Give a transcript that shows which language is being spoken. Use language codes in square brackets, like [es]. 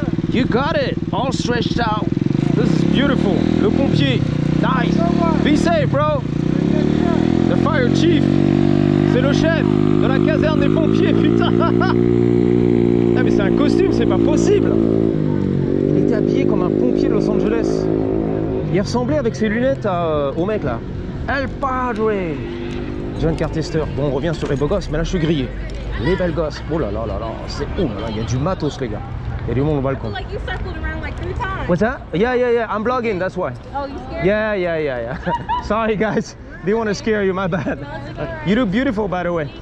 [en] You got it, all stretched out. This is beautiful. [fr] Le pompier, [en] nice. Be safe, bro. The fire chief, [fr] c'est le chef de la caserne des pompiers, putain. Ah mais c'est un costume, c'est pas possible. Il était habillé comme un pompier de Los Angeles. Il ressemblait avec ses lunettes au mec là. El Padre. John Cartester. Bon, on revient sur les beaux gosses, mais là je suis grillé. Les belles gosses. Oh là là là là, c'est oh là là, il y a du matos les gars. Il y a du monde au balcon. [en] Like you circled around like 3 times. What's that? Yeah. I'm vlogging, that's why. Oh, you scared? Yeah. Sorry guys, didn't want to scare you, my bad. You look beautiful by the way.